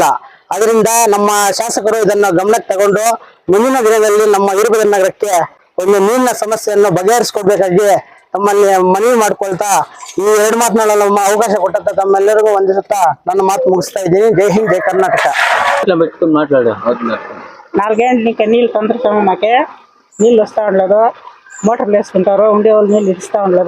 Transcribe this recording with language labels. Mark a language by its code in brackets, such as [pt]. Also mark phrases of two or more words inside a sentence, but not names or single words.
[kn] ಅದರಿಂದ ನಮ್ಮ ಶಾಸಕರು ಇದನ್ನ ಗಮನಕ್ಕೆ ತಗೊಂಡು ಮುಂದಿನ ದಿನದಲ್ಲಿ ನಮ್ಮ ವೀರಭದ್ರ ನಗರಕ್ಕೆ ಒಂದು ನೀರಿನ ಸಮಸ್ಯೆಯನ್ನು ಬಗೆಹರಿಸಿಕೊಡ್ಬೇಕಾಗಿ ತಮ್ಮಲ್ಲಿ ಮನವಿ ಮಾಡ್ಕೊಳ್ತಾ ಈ 2 ಮಾತನಾಡಲು ಅವಕಾಶ ಕೊಟ್ಟಂತ ತಮ್ಮೆಲ್ಲರಿಗೂ ವಂದಿಸುತ್ತಾ ನನ್ನ ಮಾತು ಮುಗಿಸ್ತಾ ಇದ್ದೀನಿ. [hi] जय हिंद, [kn] ಜೈ ಕರ್ನಾಟಕ. [te] 4 గంటలకి నీళ్ళు తొందరగా మాకే నీళ్ళు వస్తూ ఉండలేదు. మోటార్లు వేసుకుంటారు, ఉండే వాళ్ళు నీళ్ళు ఇస్తూ ఉండలేదు.